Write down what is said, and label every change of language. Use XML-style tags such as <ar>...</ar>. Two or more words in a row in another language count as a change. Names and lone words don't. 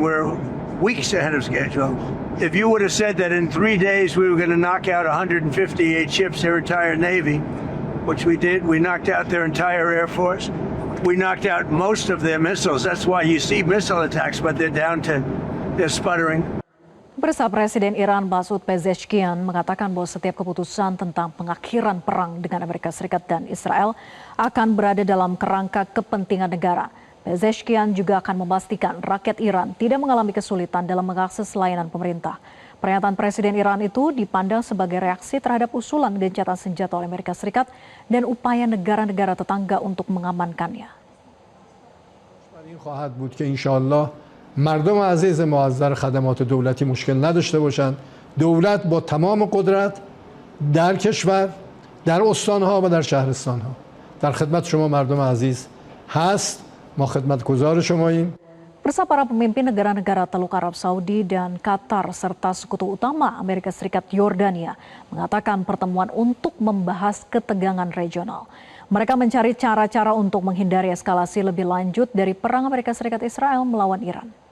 <en>We're weeks ahead of schedule. If you would have said that in 3 days we were going to knock out 158 ships, their entire Navy, which we did, we knocked out their entire Air Force. We knocked out most of their missiles. That's why you see missile attacks, but they're down to, they're sputtering.</en> <id>Bersama Presiden Iran Masoud Pezeshkian mengatakan bahwa setiap keputusan tentang pengakhiran perang dengan Amerika Serikat dan Israel akan berada dalam kerangka kepentingan negara. Pezeshkian juga akan memastikan rakyat Iran tidak mengalami kesulitan dalam mengakses layanan pemerintah. Pernyataan Presiden Iran itu dipandang sebagai reaksi terhadap usulan gencatan senjata oleh Amerika Serikat dan upaya negara-negara tetangga untuk mengamankannya.</id> <fa>مردم عزیز ما از در خدمات دولتی مشکل نداشته باشند. دولت با تمام قدرت در کشور، در استانها و در شهرستانها در خدمت شما مردم عزیز هست. ما خدمتگزار شماییم.</fa> <id>Bersama para pemimpin negara-negara Teluk Arab Saudi dan Qatar serta sekutu utama Amerika Serikat Yordania mengatakan pertemuan untuk membahas ketegangan regional. Mereka mencari cara-cara untuk menghindari eskalasi lebih lanjut dari perang Amerika Serikat Israel melawan Iran.</id>